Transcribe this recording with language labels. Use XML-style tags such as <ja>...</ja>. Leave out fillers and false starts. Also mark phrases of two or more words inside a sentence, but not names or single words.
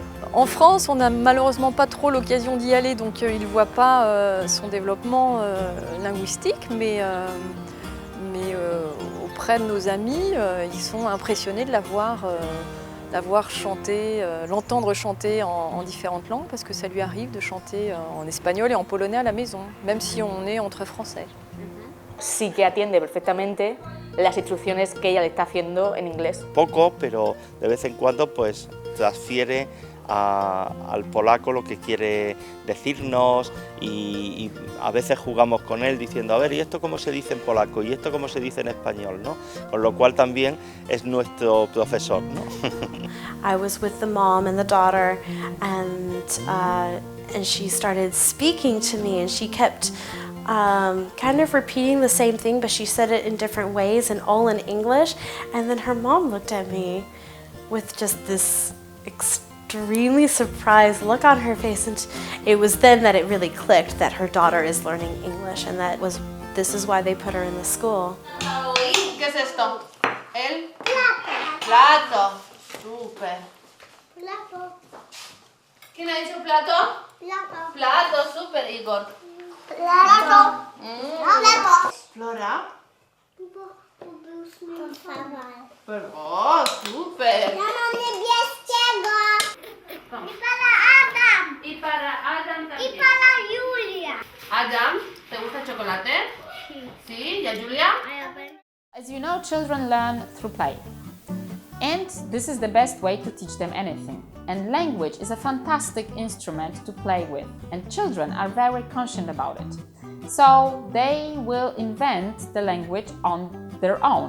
<fr>En France, on n'a malheureusement pas trop l'occasion d'y aller, donc il ne voit pas son développement linguistique, mais auprès de nos amis, ils sont impressionnés de l'avoir chanté, l'entendre chanter en différentes langues, parce que ça lui arrive de chanter en espagnol et en polonais à la maison, même si on est entre français.</fr> <es>Sí que atiende perfectamente las instrucciones que ella le está haciendo en inglés. Poco, pero de vez en cuando pues transfiere al polaco lo que quiere decirnos y a veces jugamos con él diciendo, a ver, ¿y esto cómo se dice en polaco? ¿Y esto cómo se dice en español? ¿No? Con lo cual también es nuestro profesor, ¿no?</es> <en>I was with the mom and the daughter, and she started speaking to me, and she kept kind of repeating the same thing, but she said it in different ways and all in English. And then her mom looked at me with just this extremely surprised look on her face, and it was then that it really clicked that her daughter is learning English, and this is why they put her in the school.</en> <es>¿Qué es esto? El plato. Súper. Plato. ¿Quién ha dicho plato? Plato. Plato, súper, Igor. Plato. Explora. O, super.</es> <pl>Ja mam niebieskiego. I para Adam.</pl> <es>Y para Adam también.</es> <pl>I para Julia.</pl> <es>Adam, ¿te gusta el chocolate? Sí. ¿Y a Julia?</es> <en>As you know, children learn through play. And this is the best way to teach them anything. And language is a fantastic instrument to play with, and children are very conscious about it. So they will invent the language on their own.</en>